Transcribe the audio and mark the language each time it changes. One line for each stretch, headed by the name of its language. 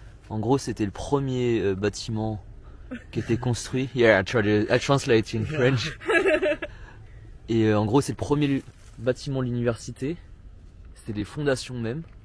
French: En gros, c'était le premier bâtiment qui était construit.
English: Yeah, I translate in French.
French: Et en gros, c'est le premier bâtiment de l'université. C'était les fondations même.